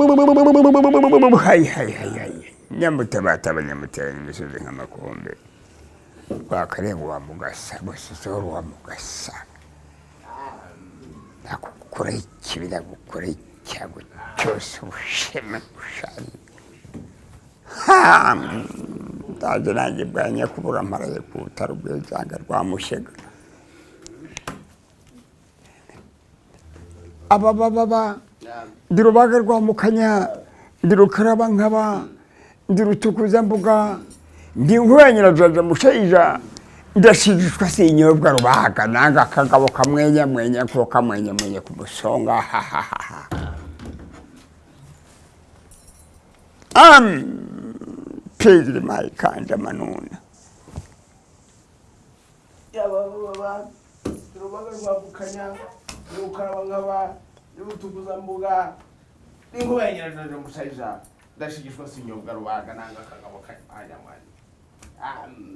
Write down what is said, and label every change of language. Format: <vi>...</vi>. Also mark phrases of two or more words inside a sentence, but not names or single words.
<rw>Hai, hai, hai, hai. Nyamutabataba, nyamutera imisozi nk'amakombe. Rwakarenga wa mugasa, Busisoro wa mugasa. Nakukura ikibi, nakukura icyago cyose, ubusheme bushari. Ha! Ndaje nanjye bwa Nyakubura mparaye ku butaro bw'Ijanga rwa Mushega. Aba, ba, ba, ba. Ndi Rubaga rwa Mukanya, ndi Rukarabankaba, ndi Rutukuzambuga, ndi Nkuba ya Nyirajaja Mushayija, ndashigishwa sinyobwa Rubaga, nanga akagabo kamwenya mwenya ko kamwenya mwenya ku musonga, ha, ha, ha, ha. Am, Pedro Maikanda Manuna. Yaba, ba, ba, Rubaga rwa Mukanya, ndi Rukarabankaba, ndi Rutukuzambuga, ndi Nkuba ya Nyirajaja Mushayija, ndashigishwa sinyobwa Rubaga, nanga akagabo kamwenya mwenya. Am.</rw>